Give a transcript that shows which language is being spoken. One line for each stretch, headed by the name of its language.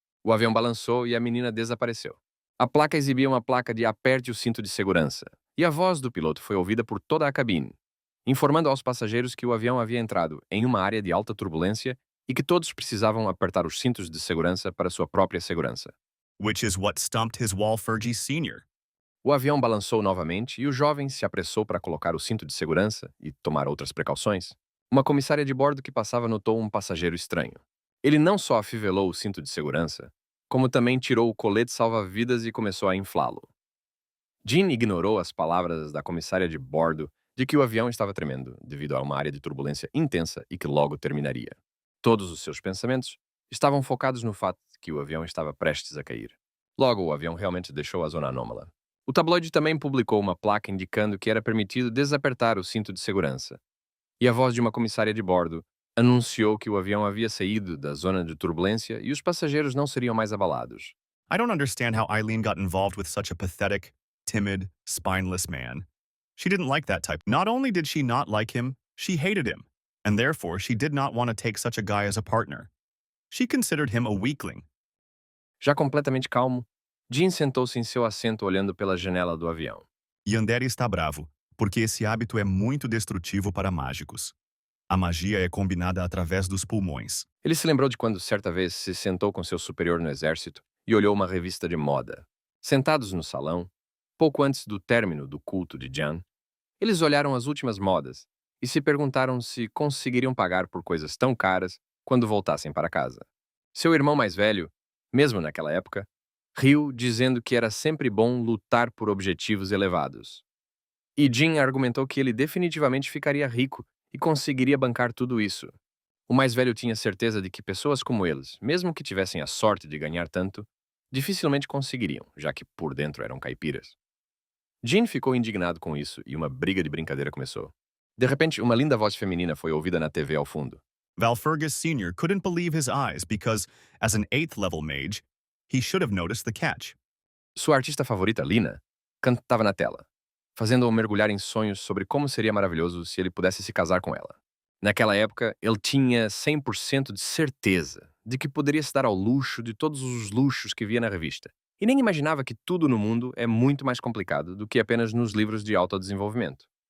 Portuguese: O avião balançou e a menina desapareceu. A placa exibia uma placa de aperte o cinto de segurança, e a voz do piloto foi ouvida por toda a cabine, informando aos passageiros que o avião havia entrado em uma área de alta turbulência e que todos precisavam apertar os cintos de segurança para sua própria segurança.
English: Which is what stumped his Walfurgy Sr.
Portuguese: O avião balançou novamente e o jovem se apressou para colocar o cinto de segurança e tomar outras precauções. Uma comissária de bordo que passava notou um passageiro estranho. Ele não só afivelou o cinto de segurança, como também tirou o colete salva-vidas e começou a inflá-lo. Jean ignorou as palavras da comissária de bordo de que o avião estava tremendo devido a uma área de turbulência intensa e que logo terminaria. Todos os seus pensamentos estavam focados no fato de que o avião estava prestes a cair. Logo, o avião realmente deixou a zona anômala. O tabloide também publicou uma placa indicando que era permitido desapertar o cinto de segurança. E a voz de uma comissária de bordo anunciou que o avião havia saído da zona de turbulência e os passageiros não seriam mais abalados.
English: I don't understand how Eileen got involved with such a pathetic, timid, spineless man. She didn't like that type. Not only did she not like him, she hated him, and therefore she did not want to take such a guy as a partner. She considered him a weakling.
Portuguese: Já completamente calmo, Jean sentou-se em seu assento olhando pela janela do avião. Yandere está bravo, porque esse hábito é muito destrutivo para mágicos. A magia é combinada através dos pulmões. Ele se lembrou de quando certa vez se sentou com seu superior no exército e olhou uma revista de moda. Sentados no salão, pouco antes do término do culto de Jan, eles olharam as últimas modas e se perguntaram se conseguiriam pagar por coisas tão caras quando voltassem para casa. Seu irmão mais velho, mesmo naquela época, riu dizendo que era sempre bom lutar por objetivos elevados. E Jean argumentou que ele definitivamente ficaria rico e conseguiria bancar tudo isso. O mais velho tinha certeza de que pessoas como eles, mesmo que tivessem a sorte de ganhar tanto, dificilmente conseguiriam, já que por dentro eram caipiras. Jean ficou indignado com isso e uma briga de brincadeira começou. De repente, uma linda voz feminina foi ouvida na TV ao fundo.
English: Valfurgus Sr. couldn't believe his eyes because, as an 8th level mage, he should have noticed the catch.
Portuguese: Sua artista favorita, Lina, cantava na tela, fazendo-o mergulhar em sonhos sobre como seria maravilhoso se ele pudesse se casar com ela. Naquela época, ele tinha 100% de certeza de que poderia se dar ao luxo de todos os luxos que via na revista. E nem imaginava que tudo no mundo é muito mais complicado do que apenas nos livros de autodesenvolvimento.